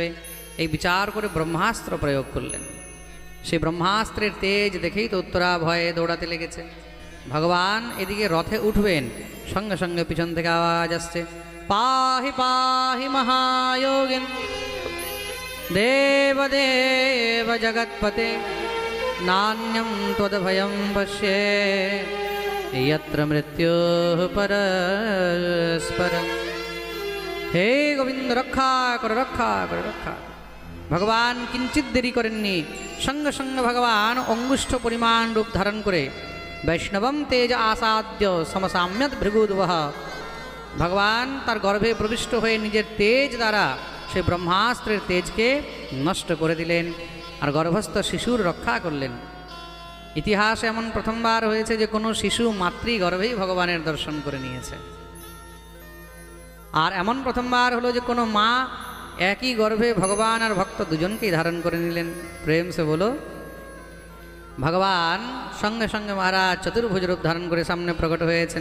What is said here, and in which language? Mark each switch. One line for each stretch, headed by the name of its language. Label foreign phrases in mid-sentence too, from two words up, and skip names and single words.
Bangla: এই বিচার করে ব্রহ্মাস্ত্র প্রয়োগ করলেন। সেই ব্রহ্মাস্ত্রের তেজ দেখেই তো উত্তরা ভয়ে দৌড়াতে লেগেছে। ভগবান এদিকে রথে উঠবেন, সঙ্গে সঙ্গে পিছন থেকে আওয়াজ আসছে,
Sanskrit: পাহি পাহি মহায়োগিন দেবদেব জগৎপতে নান্যম ত্বদভয়ম পশ্যে यत्र मृत्यु परस्परम।
Bangla: হে গোবিন্দ রক্ষা করো, রক্ষা করো, রক্ষা। ভগবান কিঞ্চিৎ দেরি করেননি, সঙ্গে সঙ্গে ভগবান অঙ্গুষ্ঠ পরিমাণ রূপ ধারণ করে
Sanskrit: वैष्णवम तेज आसाद्य समसाम्यत भृगुद्वह।
Bangla: ভগবান তার গর্ভে প্রবিষ্ট হয়ে নিজের তেজ দ্বারা সে ব্রহ্মাস্ত্রের তেজকে নষ্ট করে দিলেন আর গর্ভস্থ শিশুর রক্ষা করলেন। ইতিহাসে এমন প্রথমবার হয়েছে যে কোনো শিশু মাতৃগর্ভেই ভগবানের দর্শন করে নিয়েছে। আর এমন প্রথমবার হলো যে কোনো মা একই গর্ভে ভগবান আর ভক্ত দুজনকেই ধারণ করে নিলেন।
Hindi: प्रेम से बोलो।
Bangla: ভগবান সঙ্গে সঙ্গে মহারাজ চতুর্ভুজ রূপ ধারণ করে সামনে প্রকট হয়েছেন।